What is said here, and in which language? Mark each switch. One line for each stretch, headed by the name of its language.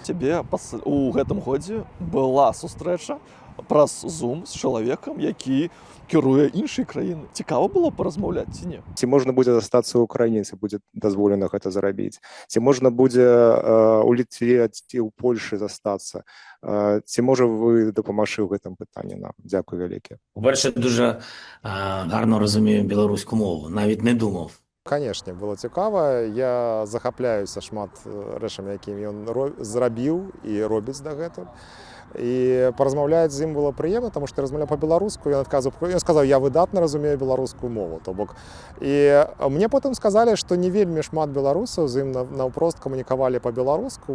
Belarusian: Тебе у гэтым годзе была сустрэча праз Zoom з чалавекам, які кіруе іншай краіны. Цікава было паразмаўляць ці не? Ці можна будзе застацца ў Украіне, ці будзе дазволена гэта зарабіць? Ці можна будзе у Літве ці ў Польшы застацца? Ці можа вы дапамагчы ў гэтым пытанні нам? Дзякую вялікі.
Ukrainian: По-перше, дуже гарно розумію білоруську мову, навіть не думав.
Belarusian: Канешне, было цікава. Я захапляюся шмат рэчамі, якімі ён зрабіў і робіць дагэтуль. І паразмаўляць з ім было прыемна, таму што я размаўляў па-беларуску, ён сказаў, я выдатна разумею беларускую мову. То бок. І мне потым сказалі, што не вельмі шмат беларусаў з ім наўпрост камунікавалі па-беларуску.